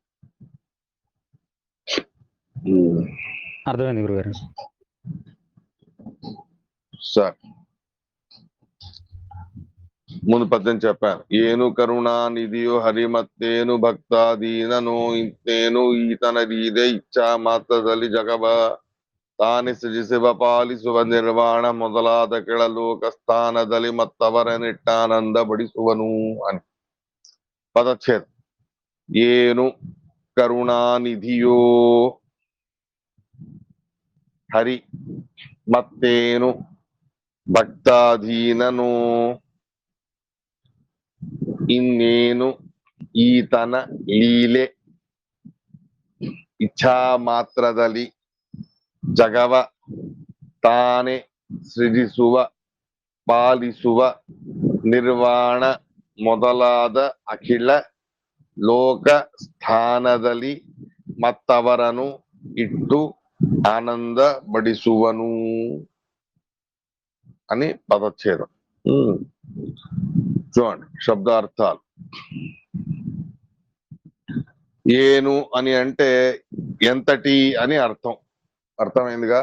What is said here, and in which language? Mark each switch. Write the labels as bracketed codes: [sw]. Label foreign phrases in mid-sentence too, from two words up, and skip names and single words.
[te] అర్థమైంది గురుగారు. సార్ ముందు పద్యం చెప్పాను. [kn] ಏನು ಕರುಣಾ ನಿಧಿಯೋ ಹರಿಮತ್ತೇನು ಭಕ್ತಾದೀನನು ಇಂತೇನು ಈತನ ರೀದೆ ಇಚ್ಛಾ ಮಾತ್ರದಲ್ಲಿ ಜಗವ ತಾನೆ ಸೃಜಿಸುವ ಪಾಲಿಸುವ ನಿರ್ವಾಣ ಮೊದಲಾದ ಕೆಳಲೋಕ ಸ್ಥಾನದಲ್ಲಿ ಮತ್ತವರನಿಟ್ಟಾನಂದ ಬಡಿಸುವನು [te] అని పదచ్ఛేదం. [kn] ಏನು ಕರುಣಾನಿಧಿಯೋ ಹರಿ ಮತ್ತೇನು ಭಕ್ತಾಧೀನನು ಇನ್ನೇನು ಈತನ ಲೀಲೆ ಇಚ್ಛಾ ಮಾತ್ರದಲ್ಲಿ ಜಗವ ತಾನೆ ಸೃಜಿಸುವ ಪಾಲಿಸುವ ನಿರ್ವಾಣ ಮೊದಲಾದ ಅಖಿಲ ಲೋಕ ಸ್ಥಾನದಲ್ಲಿ ಮತ್ತವರನು ಇಟ್ಟು ಆನಂದ ಬಡಿಸುವನು [te] అని పదచ్ఛేదం. చూడండి శబ్దార్థాలు. ఏను అని అంటే ఎంతటి అని అర్థం, అర్థమైందిగా.